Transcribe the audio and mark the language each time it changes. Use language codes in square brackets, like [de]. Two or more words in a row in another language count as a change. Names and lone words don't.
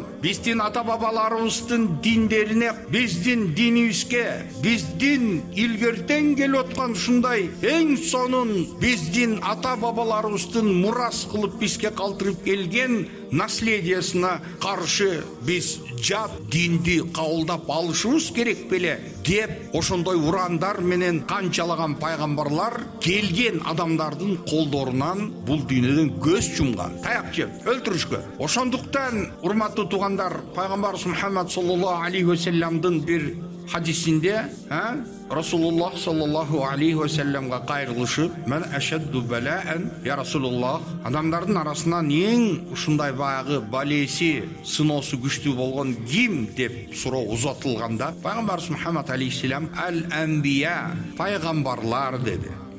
[ky] Биздин ата бабаларыбыздын диндерине, биздин динибизге, биздин илгертен келип аткан ушундай эң сонун биздин ата бабаларыбыздын мурас кылып бизге калтырып келген наследиясына каршы биз жат динди кабылдап алышыбыз керек беле деп ошондой урандар менен канчалаган пайгамбарлар келген адамдардын колдорунан бул дүйнөдөн көз жумган, таяк жеп өлтүрүшкөн. Ошондуктан урматтуу туугандар, пайгамбарыбыз Мухаммад [ar] صلى الله عليه وسلم [ky] бир хадисинде Расулуллах [ar] صلى الله عليه وسلم [ky] кайрылышып, [ar] "من أشد بلاء يا رسول الله", [ky] адамдардын арасынан эң ушундай баягы балеси, сыноосу күчтүү болгон ким деп суроо узатылганда, пайгамбарыбыз Мухаммад алейхиссалам "Ал-анбия", пайгамбарлар деди.